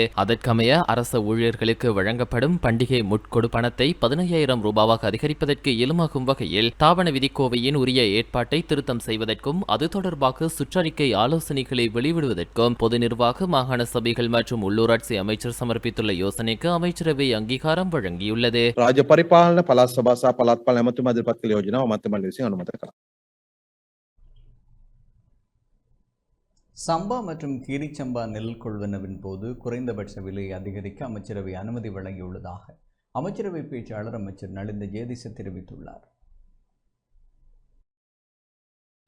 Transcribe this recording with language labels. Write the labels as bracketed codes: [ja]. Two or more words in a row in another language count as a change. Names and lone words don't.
[ta] அதற்கமைய அரச ஊழியர்களுக்கு வழங்கப்படும் பண்டிகை முட்கொடுப்பணத்தை 15,000 ரூபாவாக அதிகரிப்பதற்கு இயலுமாகும் வகையில் தாவண விதிக்கோவையின் உரிய ஏற்பாட்டை திருத்தம் செய்வதற்கும் அது தொடர்பாக சுற்றறிக்கை ஆலோசனைகளை வெளியிடுவதற்கும் பொது நிர்வாக, மாகாண சபைகள் மற்றும் உள்ளூராட்சி அமைச்சர் சமர்ப்பித்துள்ள யோசனைக்கு அமைச்சரவை அங்கீகாரம் வழங்கியுள்ளது. [si] රාජ්‍ය පරිපාලන පළාත් සභා සහ පළාත් පාලන ඇමතුම ඉදිරිපත් කළ යෝජනාව අමාත්‍ය මණ්ඩලය විසින් අනුමත කළා. [ta] சம்பா மற்றும் கீரிச்சம்பா நெல் கொள்வனவின் போது குறைந்தபட்ச விலையை அதிகரிக்க அமைச்சரவை அனுமதி வழங்கியுள்ளதாக அமைச்சரவை பேச்சாளர் அமைச்சர் நலிந்த ஜெயதீச தெரிவித்துள்ளார்.